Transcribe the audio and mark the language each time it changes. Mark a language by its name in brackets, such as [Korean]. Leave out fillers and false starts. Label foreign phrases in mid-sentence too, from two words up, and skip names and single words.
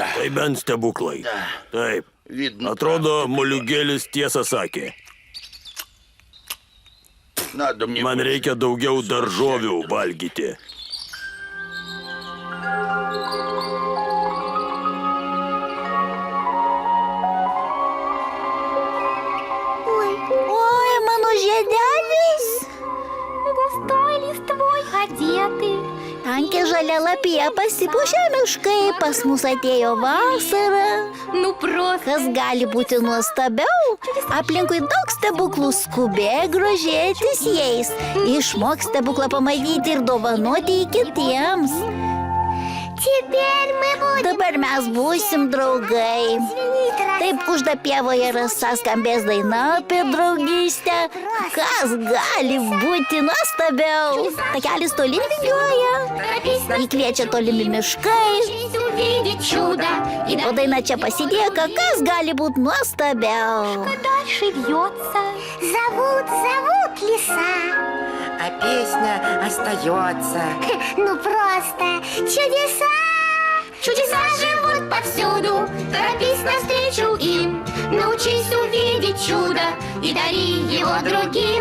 [Lithuanian] Tai bent stebuklai. Taip. [Russian] Видно, [Lithuanian] Atrodo, moliūgėlis tiesą sakė. [Russian] надо мне... [Lithuanian] Man reikia daugiau daržovių valgyti. Oi, mano žiedelis. [Russian] Густой листвой одеты. [Lithuanian] Tankė žalia lapija pasipuošė miškai, pas mus atėjo vasara. [Russian] Ну просто. [Lithuanian] Kas gali būti nuostabiau? Aplinkui daug stebuklų, skubėk grožėtis jais. Išmok stebuklą pamatyti ir dovanoti jį kitiems. [Russian] Теперь мы будем. [Lithuanian] Dabar mes būsim draugai. Taip kužda pievoje rasa skambės daina apie draugystę. Kas gali būti nuostabiau? Takelis tolyn vingiuoja. Jį kviečia tolimi miškai. [Russian] Увидеть чудо. И [Lithuanian] O daina čia pasidėka, kas gali būti nuostabiau? [Russian] дальше вьется. Зовут леса. А песня остается. Ну просто чудеса. Чудеса живут повсюду. Торопись навстречу им. Научись увидеть чудо и дари его другим.